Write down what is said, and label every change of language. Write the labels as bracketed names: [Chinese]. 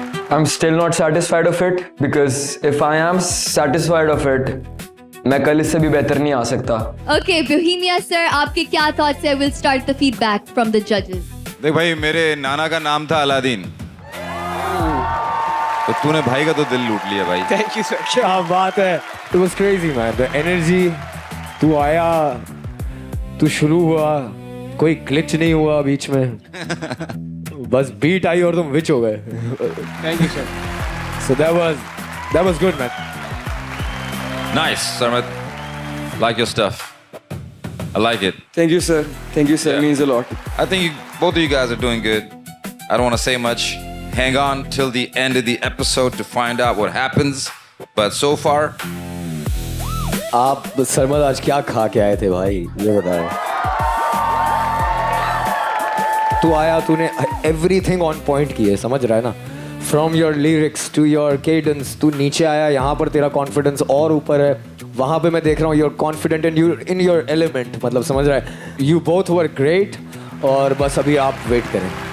[English] I'm still not satisfied of it because if I am satisfied of it [Hindi] मैं कल इससे भी बेहतर नहीं आ सकता [English] Okay, Bohemia sir, [Hindi] आपके क्या thoughts है? [English] We'll start the feedback from the judges. [Hindi] देख भाई मेरे नाना का नाम था अलादीन तो तूने भाई का तो दिल लूट लिया भाई थैंक यू सर क्या बात है [English] it was crazy man the energy [Hindi] तू आया तू शुरू हुआ कोई ग्लिच नहीं हुआ बीच में बस बीट आई और तुम विच हो गए [English] Thank you sir so that was good man Nice, Sarmat. Like your stuff. I like it. Thank you sir It means a lot I think both of you guys are doing good. I don't want to say much. Hang on till the end of the episode to find out what happens. But so far, [Hindi] आप सरमद आज क्या खा के आए थे भाई ये बताओ तू आया तूने एवरीथिंग ऑन पॉइंट की है समझ रहा है ना [English] from your lyrics to your cadence [Hindi] तू नीचे आया यहाँ पर तेरा कॉन्फिडेंस और ऊपर है वहाँ पे मैं देख रहा हूँ [English] you're confident and you in your element [Hindi] मतलब समझ रहा है [English] you both were great [Hindi] और बस अभी आप वेट करें